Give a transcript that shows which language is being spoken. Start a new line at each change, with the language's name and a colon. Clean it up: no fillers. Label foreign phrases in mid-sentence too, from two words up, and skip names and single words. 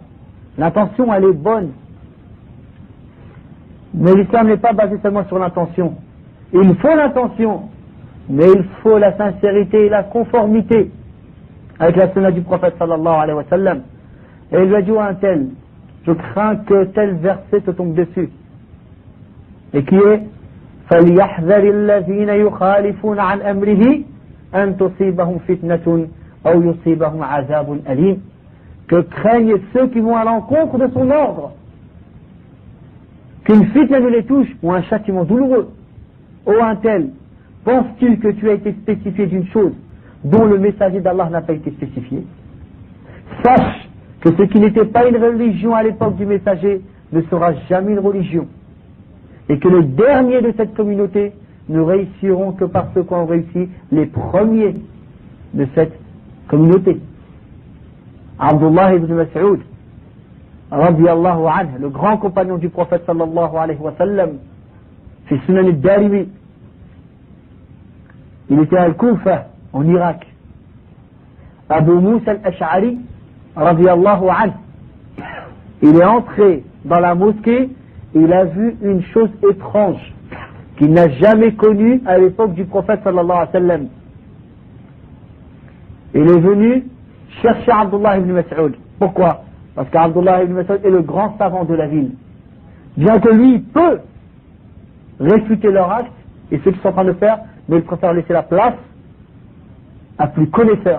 French: L'intention, elle est bonne. Mais l'islam n'est pas basé seulement sur l'intention. Il faut l'intention, mais il faut la sincérité et la conformité avec la sunna du prophète
Arabic: صلى الله عليه وسلم.
French: Et il lui a dit à un tel, je crains que tel verset te tombe dessus. Et qui est
Arabic: فَلْيَحْذَرِ الَّذِينَ يُخَالِفُونَ عَنْ أَمْرِهِ أَنْ تُصِيبَهُمْ فِتْنَةٌ أَوْ يُصِيبَهُمْ عَذَابٌ أَلِيمٌ.
French: que craignent ceux qui vont à l'encontre de son ordre, qu'une fitna ne les touche ou un châtiment douloureux. Ô un tel, penses-tu que tu as été spécifié d'une chose dont le messager d'Allah n'a pas été spécifié? Sache que ce qui n'était pas une religion à l'époque du messager ne sera jamais une religion, et que les derniers de cette communauté ne réussiront que par ce qu'ont réussi les premiers de cette communauté. Abdullah ibn Mas'ud,
Arabic: رضي الله عنه,
French: le grand compagnon du prophète
Arabic: صلى الله عليه وسلم, في سنن الدارمي,
French: il était à Al-Kufa, en Irak. Abu Musa al-Ash'ari,
Arabic: رضي الله عنه,
French: il est entré dans la mosquée et il a vu une chose étrange qu'il n'a jamais connue à l'époque du prophète
Arabic: صلى الله عليه وسلم.
French: Il est venu chercher Abdullah ibn Mas'ud. Pourquoi? Parce qu'Abdullah ibn Mas'ud est le grand savant de la ville. Bien que lui peut réfuter leur acte et ce qu'ils sont en train de faire, mais il préfère laisser la place à plus connaisseur.